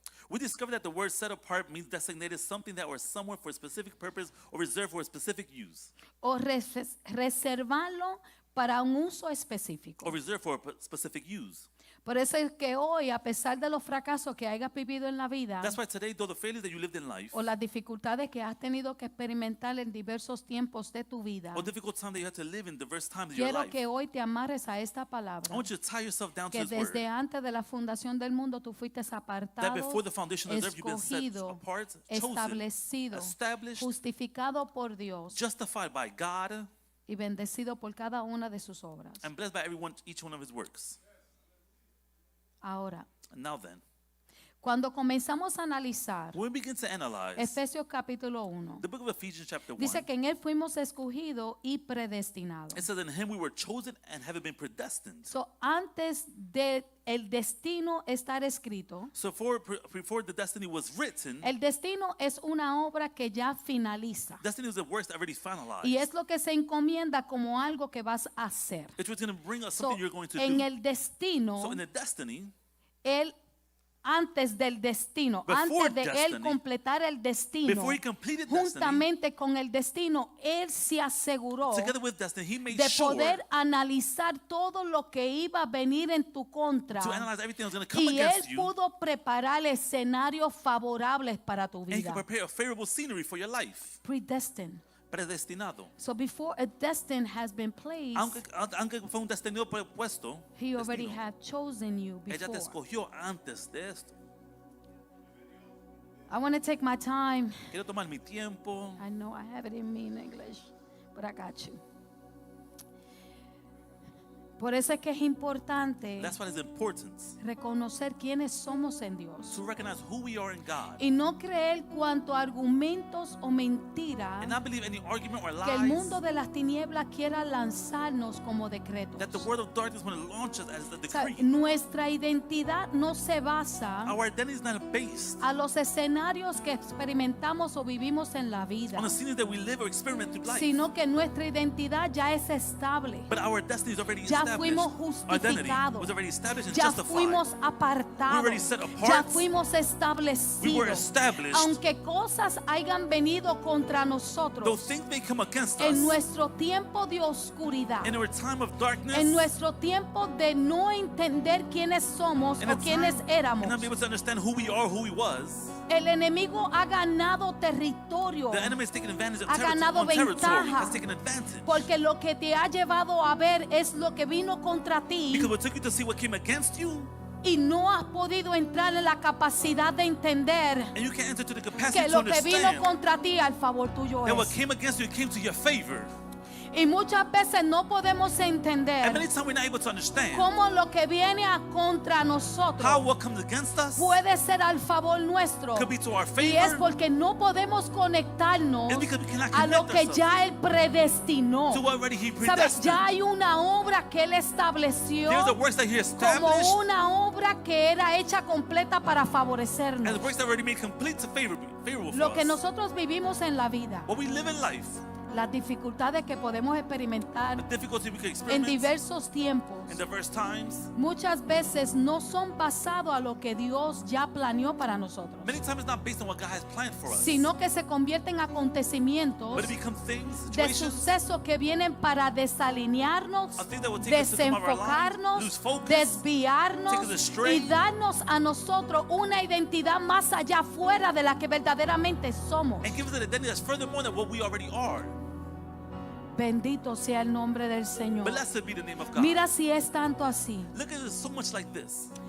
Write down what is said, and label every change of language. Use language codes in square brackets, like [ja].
[en] We discovered that the word set apart means designated something that or someone for a specific purpose or reserved for a specific use [es] O reservarlo para un uso específico. [en] or reserved for a specific use. [es] Por eso es que hoy, a pesar de los fracasos que hayas vivido en la vida [en] That's why today, though the failures that you lived in life [es] o las dificultades que has tenido que experimentar en diversos tiempos de tu vida, [en] or difficult time that you had to live in diverse times of your [es] quiero [en] life, [es] que hoy te amarres a esta palabra. [en] I want you to tie yourself down to [es] Que [en] His word. [es] desde antes de la fundación del mundo tú fuiste [en] That [es] apartado, [en] before the foundation of the earth, you've been set [es] escogido, [en] apart, chosen, [es] establecido, [en] established, [es] justificado por Dios [en] justified by God, [es] y bendecido por cada una de sus obras. [en] and blessed by everyone, each one of His works. [es] Ahora, [en] And now then, [es] Cuando comenzamos a analizar [en] When we begin to analyze [es] Efesios capítulo 1, [en] the book of Ephesians chapter 1, [es] dice que en él fuimos escogidos y predestinados. [en] it says in him we were chosen and having been predestined. [es] So, antes de el destino estar escrito, [en] So before the destiny was written, [es] el destino es una obra que ya finaliza. [en] destiny was the works that already finalized. [es] Y es lo que se encomienda como algo que vas a hacer. [en] It was going to bring us So, something you're going to [es] en [en] do. [es] el destino, [en] So in the destiny, [es] él antes del destino, [en] Before [es] antes de él [en] destiny, [es] completar el destino, [en] before he completed destiny, [es] juntamente con el destino, él se aseguró [en] together with destiny, he made [es] de [en] sure [es] poder analizar todo lo que iba a venir en tu contra. [en] to analyze everything that was going to come [es] Y él [en] against you, [es] pudo preparar escenarios favorables para tu [en] and he [es] vida. [en] could prepare a favorable scenery for your life. Predestined. [es] Predestinado. [en] So before a destiny has been placed, [es] Aunque fue un destino puesto, [en] he already [es] destino, [en] had chosen you [es] ella te [en] before. [es] escogió antes de esto. [en] I want to take my time. [es] Quiero tomar mi tiempo. [en] I know I have it in me in English, but I got you. [es] Por eso es que es importante [en] That's why it's important [es] reconocer quiénes somos en Dios [en] to recognize who we are in God [es] y no creer cuanto argumentos o mentiras [en] and not believe any argument or [es] que el mundo [en] lies [es] de las tinieblas quiera lanzarnos como decretos. [en] that the world of darkness when it launches as the [es] O sea, [en] decree. [es] nuestra identidad no se basa [en] Our identity is not based [es] a los escenarios que experimentamos o vivimos en la vida, [en] on the scenes that we live or experiment through life, [es] sino que nuestra identidad ya es estable. [en] but our destiny is already [es] Ya [en] established. [es] fuimos [en] Our identity [es] justificados. [en] was already established and [es] Ya [en] justified. [es] fuimos [en] We [es] apartados. [en] already set apart. [es] Ya fuimos [en] We were [es] establecidos. [en] established. [es] Aunque cosas hayan venido contra [en] Though [es] nosotros [en] things may come against [es] en [en] us [es] nuestro tiempo de oscuridad, [en] in our time of darkness, [es] en nuestro tiempo de no entender quiénes somos [en] in [es] o [en] a [es] quiénes [en] time [es] éramos, [en] and not be able to understand who we are, who we was, [es] el enemigo ha ganado territorio. [en] the enemy is taking advantage of [es] Ha ganado [en] territory, [es] ventaja. [en] has taken advantage. [es] Porque lo que te ha llevado a ver es lo que vino contra ti [en] Because what took you to see what came against you, [es] y no has podido entrar en la capacidad de entender [en] and you can't enter to the capacity [es] que [en] to [es] lo que vino [en] understand [es] contra ti al favor tuyo [en] that what [es] es. [en] came against you it came to your favor. [es] Y muchas veces no podemos [en] And [es] entender [en] many times we're not able to understand [es] cómo lo que viene a contra [en] how [es] nosotros [en] what comes against us [es] puede ser al favor nuestro. [en] could be to our [es] Y es [en] favor. [es] porque no podemos conectarnos [en] It's because we cannot [es] a lo [en] connect [es] que [en] ourselves [es] ya Él predestinó. [en] to what already He [es] Sabes, [en] predestined. [es] ya hay una obra que Él estableció [en] There's the works that He [es] como [en] established [es] una obra que era hecha completa para favorecernos. [en] and the works that already made complete to favorable [es] Lo [en] for [es] que [en] us. [es] nosotros vivimos en la vida, [en] What we live in life, [es] las dificultades que podemos experimentar [en] the difficulty we can [es] en [en] experience [es] diversos tiempos, [en] in diverse times, [es] muchas veces no son basados a lo que Dios ya planeó para nosotros, [en] many times it's not based on what God has planned for us, [es] sino que se convierten en acontecimientos [en] but it becomes things, [es] de [en] situations, [es] sucesos que vienen para desalinearnos, [en] a thing that will take us to some of our lives, [es] desenfocarnos, [en] lose focus, [es] desviarnos [en] take us astray, [es] y darnos a nosotros una identidad más allá fuera de la que verdaderamente somos. [en] and give us an identity that's furthermore than what we already are. [es] Bendito sea el nombre del Señor. [en] Blessed be the name of God. [es] Mira si es tanto así. [en] Look at it so much like this.